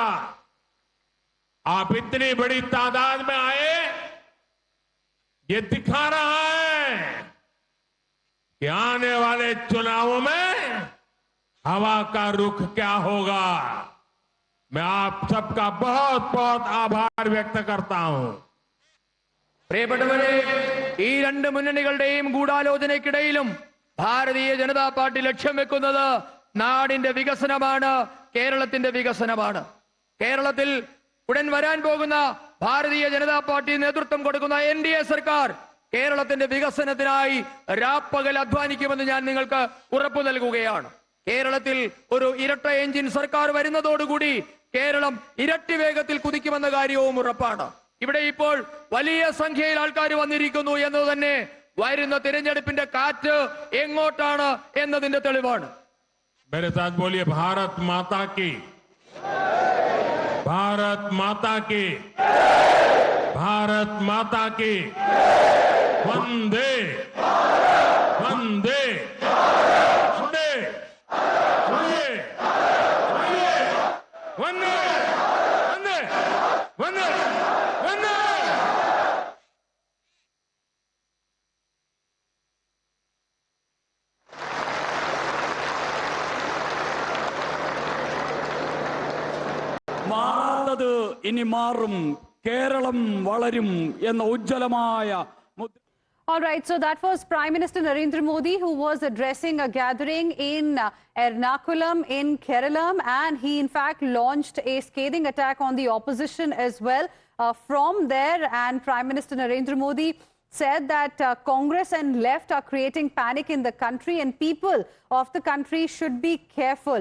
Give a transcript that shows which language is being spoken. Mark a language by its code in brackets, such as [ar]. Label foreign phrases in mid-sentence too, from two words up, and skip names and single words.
[hi] आप इतनी बड़ी तादाद में आए, ये दिखा रहा है कि आने वाले चुनावों में हवा का रुख क्या होगा। मैं आप सबका बहुत बहुत आभार व्यक्त करता हूं। [ml] പ്രിയപ്പെട്ടവരെ, ഈ രണ്ട് മുന്നണികളുടെയും ഗൂഢാലോചനയ്ക്കിടയിലും ഭാരതീയ ജനതാ പാർട്ടി ലക്ഷ്യം വെക്കുന്നത് നാടിന്റെ വികസനമാണ്, കേരളത്തിന്റെ വികസനമാണ്. കേരളത്തിൽ ഉടൻ വരാൻ പോകുന്ന ഭാരതീയ ജനതാ പാർട്ടി നേതൃത്വം കൊടുക്കുന്ന NDA സർക്കാർ കേരളത്തിന്റെ വികസനത്തിനായി രാപ്പകൽ അധ്വാനിക്കുമെന്ന് ഞാൻ നിങ്ങൾക്ക് ഉറപ്പു നൽകുകയാണ്. കേരളത്തിൽ ഒരു ഇരട്ട എഞ്ചിൻ സർക്കാർ വരുന്നതോടുകൂടി കേരളം ഇരട്ടി വേഗത്തിൽ കുതിക്കുമെന്ന കാര്യവും ഉറപ്പാണ്. ഇവിടെ ഇപ്പോൾ വലിയ സംഖ്യയിൽ ആൾക്കാർ വന്നിരിക്കുന്നു എന്നത് തന്നെ വരുന്ന തിരഞ്ഞെടുപ്പിന്റെ കാറ്റ് എങ്ങോട്ടാണ് എന്നതിന്റെ തെളിവാണ്. [hi] मेरे साथ बोलिए भारत माता की, भारत माता की, भारत माता की, वंदे वंदे वंदे वंदे वंदे वंदे वंदे वंदे। [ml] മാറാത്തത് ഇനി മാറും, കേരളം വളരും എന്ന ഉജ്ജ്വലമായ മുദ്ര. [en] All right, so that was Prime Minister Narendra Modi, who was addressing a gathering in Ernakulam in Kerala, and he in fact launched a scathing attack on the opposition as well. From there, and Prime Minister Narendra Modi said that Congress and left are creating panic in the country and people of the country should be careful.